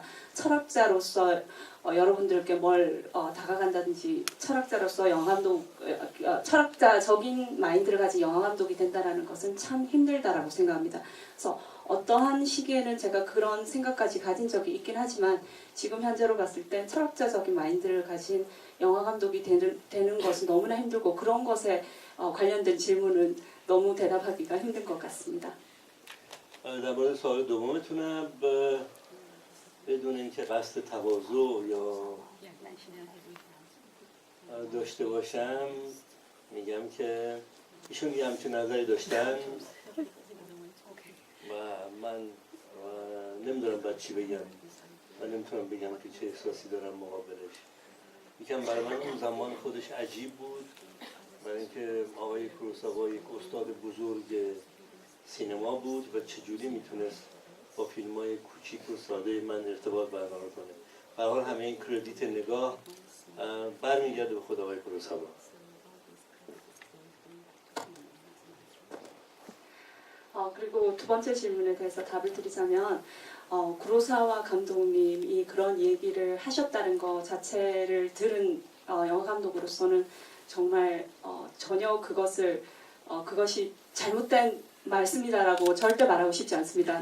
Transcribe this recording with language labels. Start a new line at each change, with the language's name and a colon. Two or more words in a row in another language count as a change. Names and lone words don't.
Korean: 철학자로서 여러분들께 뭘 다가간다든지 철학자로서 철학자적인 마인드를 가진 영화 감독이 된다는 것은 참 힘들다라고 생각합니다. 그래서 어떠한 시기에는 제가 그런 생각까지 가진 적이 있긴 하지만 지금 현재로 봤을 땐 철학자적인 마인드를 가진 영화 감독이 되는 것은 너무나 힘들고 그런 것에 관련된 질문은 너무 대답하기가 힘든 것 같습니다.
Persian: در مورد سوال دومتونم بدون اینکه قصد تواضع یا داشته باشم میگم که ایشون یه همچین نظری داشتن و من نمیدونم باید چی بگم و نمیتونم بگم که چه احساسی دارم مقابلش. میگم برای من اون زمان خودش عجیب بود برای اینکه آقای کوروساوا یک استاد بزرگ سینما بود و چجوری میتونست با فیلم‌های کوچیک و ساده من ارتباط برقرار کنه. به هر حال همه این کردیت نگاه برمیگرده به خود آقای کوروساوا.
Korean: 그리고 두 번째 질문에 대해서 답을 드리자면 구로사와 감독님이 그런 얘기를 하셨다는 것 자체를 들은 영화 감독으로서는 정말 전혀 그것이 잘못된 말씀이다라고 절대 말하고 싶지 않습니다.